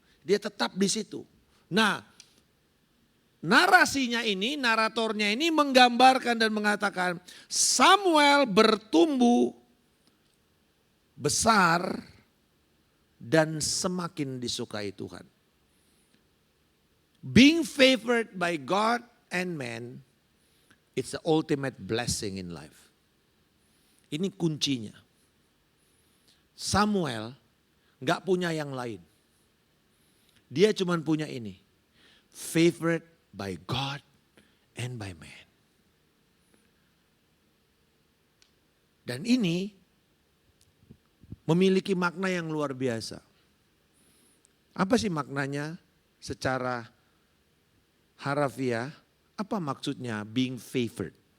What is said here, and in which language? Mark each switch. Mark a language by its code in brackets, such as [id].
[id] Dia tetap di situ. Nah, narasinya ini, naratornya ini menggambarkan dan mengatakan Samuel bertumbuh besar dan semakin disukai Tuhan. [en] Being favored by God and man, it's the ultimate blessing in life. [id] Ini kuncinya. Samuel gak punya yang lain. Dia cuma punya ini. [en] Favored by God and by man. [id] Dan ini memiliki makna yang luar biasa. Apa sih maknanya secara harafiah? Apa maksudnya [en] being favored?